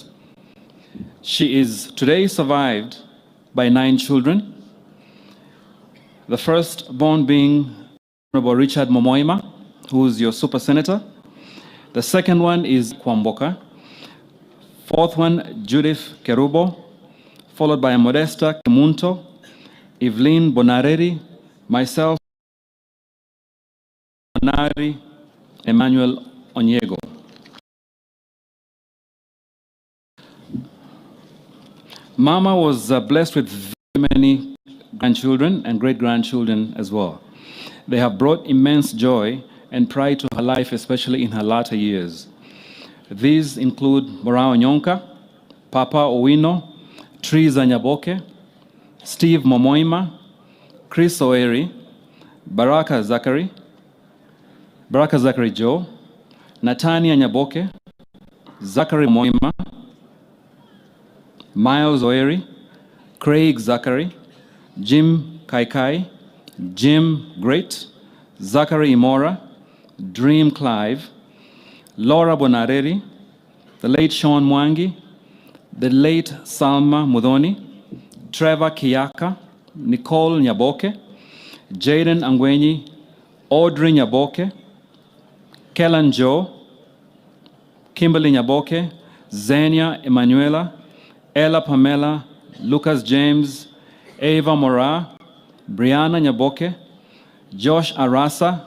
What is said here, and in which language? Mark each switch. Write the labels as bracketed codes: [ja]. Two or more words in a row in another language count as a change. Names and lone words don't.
[en] She is today survived by 9 children, the firstborn being Honorable Richard Momoima, who is your super senator. The second one is Kwamboka. Fourth one, Judith Kerubo, followed by Modesta Kimunto, Evelyn Bonareri, myself, Bonari, Emmanuel Onyego. Mama was blessed with very many grandchildren and great-grandchildren as well. They have brought immense joy and pride to her life, especially in her latter years. These include Morao Nyonka, Papa Owino, Triza Nyaboke, Steve Momoima, Chris Oeri, Baraka Zachary Joe, Natania Nyaboke, Zachary Moima, Miles Oeri, Craig Zachary, Jim Kaikai, Jim Great, Zachary Imora, Dream Clive, Laura Bonareri, the late Sean Mwangi, the late Salma Mudhoni, Trevor Kiyaka, Nicole Nyaboke, Jaden Angwenyi, Audrey Nyaboke, Kellan Joe, Kimberly Nyaboke, Zenia Emanuela, Ella Pamela, Lucas James, Ava Mora, Brianna Nyaboke, Josh Arasa,